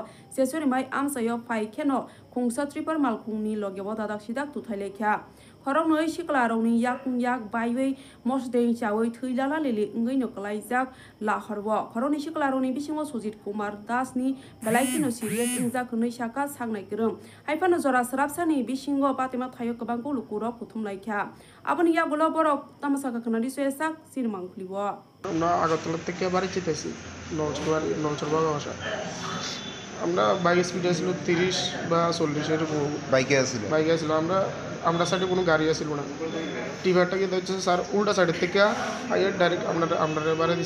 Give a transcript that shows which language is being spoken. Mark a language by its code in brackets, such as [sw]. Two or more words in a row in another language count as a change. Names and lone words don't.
[trp] sesori mai amsayo phai kheno khungsa Triple Malkung ni logebo dadak sidak tuthailekha khorong noi siklaro ni yak baiwei mosdeng chawei thuilala lili ngai no kalaijak lahorwo khorong ni siklaro ni bisingo Sujit Kumar Das ni belaiki no serious injak nei saka sangnai kerem haifano jora srapsani bisingo patima thayo kabangko lukuro puthumlaikha aboni yagulo borok tamasaka kanadi soesak sirmang khlibo [bn] আমরা আগরতলা থেকে বাড়ি যেতেছি নলছড় বাসা আমরা বাইক স্পিড ছিল 30 বা 40 এরকম বাইকে আসছিল আমরা সাইডে কোনো গাড়ি আসছিল না টিভারটাকে দেখছে স্যার উল্টা সাইড থেকে আইয়ার ডাইরেক্ট আমরা বাড়ি দিছি